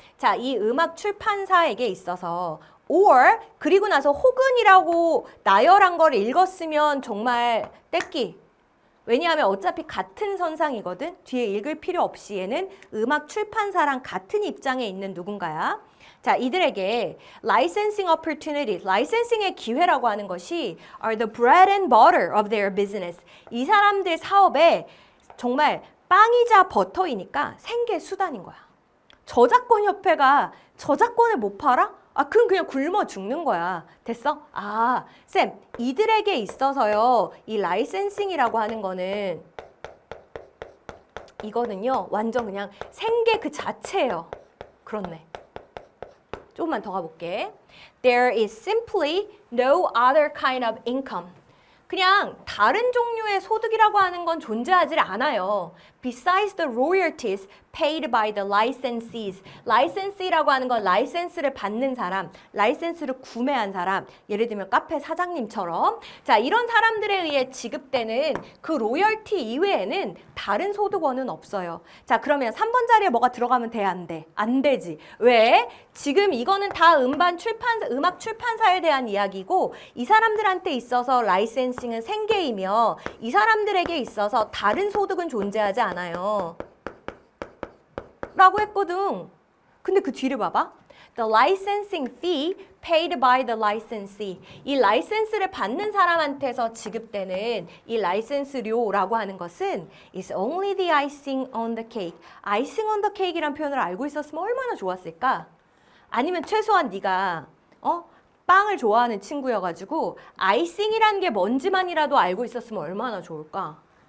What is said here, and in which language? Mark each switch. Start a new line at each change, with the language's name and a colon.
Korean: 자, 이 음악 출판사에게 있어서 or 그리고 나서 혹은이라고 나열한 걸 읽었으면 정말 떼끼. 왜냐하면 어차피 같은 선상이거든. 뒤에 읽을 필요 없이 얘는 음악 출판사랑 같은 입장에 있는 누군가야. 자, 이들에게
English: licensing opportunities,
Korean: 라이센싱의 기회라고 하는 것이
English: are the bread and butter of their business.
Korean: 이 사람들 사업에 정말 빵이자 버터이니까 생계 수단인 거야. 저작권 협회가 저작권을 못 팔아? 그럼 그냥 굶어 죽는 거야. 됐어? 쌤, 이들에게 있어서요, 이 라이센싱이라고 하는 거는 이거는요, 완전 그냥 생계 그 자체예요. 그렇네. 조금만 더 가볼게.
English: There is simply no other kind of income.
Korean: 그냥 다른 종류의 소득이라고 하는 건 존재하지 않아요.
English: Besides the royalties paid by the licensees.
Korean: licensee라고 하는 건 라이센스를 받는 사람, 라이센스를 구매한 사람, 예를 들면 카페 사장님처럼 자, 이런 사람들에 의해 지급되는 그 로열티 이외에는 다른 소득원은 없어요. 자, 그러면 3번 자리에 뭐가 들어가면 돼? 안 돼? 안 되지. 왜? 지금 이거는 다 음악 출판사에 대한 이야기고 이 사람들한테 있어서 라이센싱은 생계이며 이 사람들에게 있어서 다른 소득은 존재하지 않아요. 라고 했거든. 근데 그 뒤를 봐봐.
English: The licensing fee paid by the licensee.
Korean: 이 라이센스를 받는 사람한테서 지급되는 이 라이센스료라고 하는 것은
English: is only the icing on the cake. icing on the cake
Korean: 이란 표현을 알고 있었으면 얼마나 좋았을까? 아니면 최소한 네가 빵을 좋아하는 친구여가지고 아이싱이라는 게 뭔지만이라도 알고 있었으면 얼마나 좋을까?